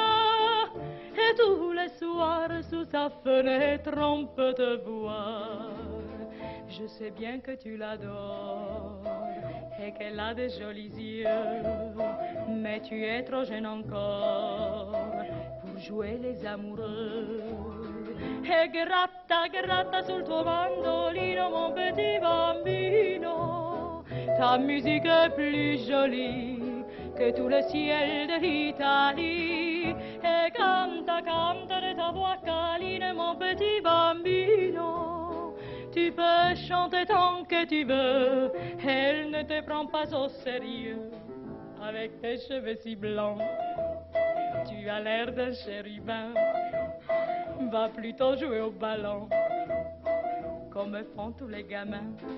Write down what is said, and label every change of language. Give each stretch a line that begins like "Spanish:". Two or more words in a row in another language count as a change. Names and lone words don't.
French: Et tous les soirs, sous sa fenêtre, on peut te voir. Je sais bien que tu l'adores et qu'elle a de jolis yeux, mais tu es trop jeune encore pour jouer les amoureux.
Italian: E gratta, gratta sul tuo mandolino,
French: mon petit bambino. Ta musique est plus jolie que tout le ciel de l'Italie.
Italian: E canta, canta
French: de ta voix câline, mon petit bambino. Tu peux chanter tant que tu veux, elle ne te prend pas au sérieux. Avec tes cheveux si blancs, tu as l'air d'un chérubin. Va plutôt jouer au ballon, comme font tous les gamins.